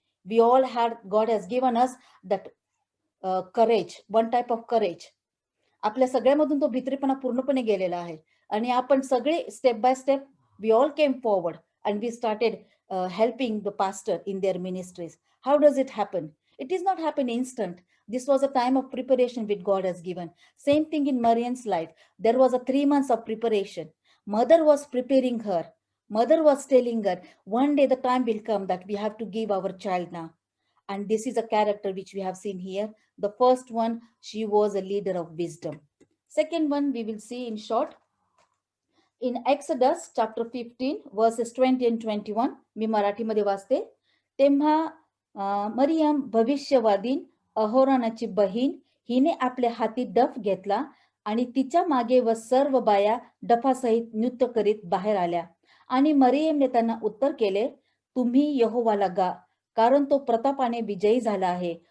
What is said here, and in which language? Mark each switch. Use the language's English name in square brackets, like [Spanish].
[English] We all had God has given us that courage, one type of courage. [Marathi] आपल्या सगळ्यामधून तो भित्रेपणा पूर्णपणे गेलेला आहे आणि आपण सगळे step by step [English] We all came forward and we started helping the pastor in their ministries. How does it happen? It is not happen instant. This was a time of preparation which God has given. Same thing in Marian's life. There was a 3 months of preparation. Mother was preparing her. Mother was telling her, one day the time will come that we have to give our child now. And this is a character which we have seen here. The first one, she was a leader of wisdom. Second one, we will see in short. In Exodus chapter 15, verses 20 and 21, [Marathi] मी मराठीमध्ये वाचते. तेव्हा मरियम भविष्यवादीन अहोरानाची बहीण हिने आपल्या हाती डफ घेतला आणि तिच्या मागे व सर्व बाया डफासहित नृत्य करीत बाहेर आल्या. आणि मरियमने त्यांना उत्तर केले, तुम्ही यहोवाला गा, कारण तो प्रतापाने विजयी झाला आहे.